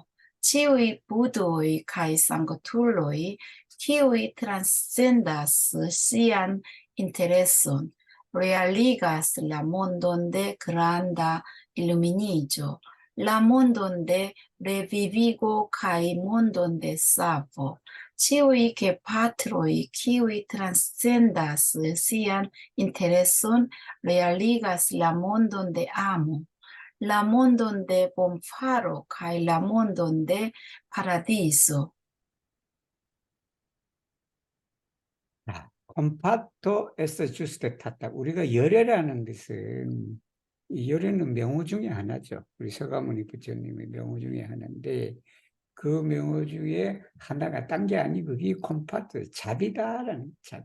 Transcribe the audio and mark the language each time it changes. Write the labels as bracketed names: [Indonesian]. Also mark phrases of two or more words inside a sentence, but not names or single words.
[Esperanto] Ĉiuj budoj kaj sanktuloj, kiuj transcendas sian intereson, realigas la mondon de granda illuminigio, la mondon de revivigo kaj mondon de savo. Ĉiuj gepatroj, kiuj transcendas sian intereson, realigas la mondon de amo, la mondon de bonfaro kaj la mondon de paradiso. kompato es juste tata. [Korean] 우리가 열애라는 것은 이 열애는 명호 중에 하나죠. 우리 서가모니 부처님의 명호 중에 하나인데 그 명호 중에 하나가 딴 게 아니고 이 콤파토 자비다라는 자비.